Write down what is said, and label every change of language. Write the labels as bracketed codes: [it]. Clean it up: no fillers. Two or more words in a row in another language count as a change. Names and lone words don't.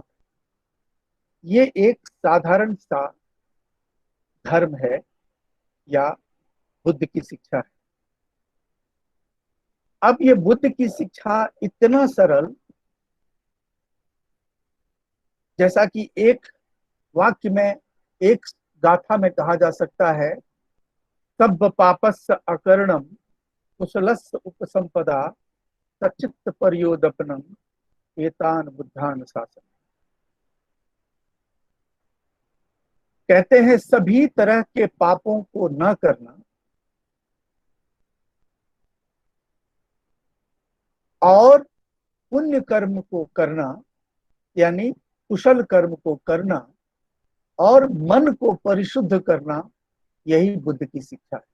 [hi] ये एक साधारण सा धर्म है, या बुद्ध की शिक्षा है। अब ये बुद्ध की शिक्षा इतना सरल, जैसा कि एक वाक्य में, एक गाथा में कहा जा सकता है, [pi] सब पापस्य अकर्णम कुशलस्य उपसंपदा सचित्त पर्योदपनम एतान बुद्धान शासन। [hi] कहते हैं सभी तरह के पापों को न करना और पुण्य कर्म को करना, यानी कुशल कर्म को करना और मन को परिशुद्ध करना, यही बुद्ध की शिक्षा है।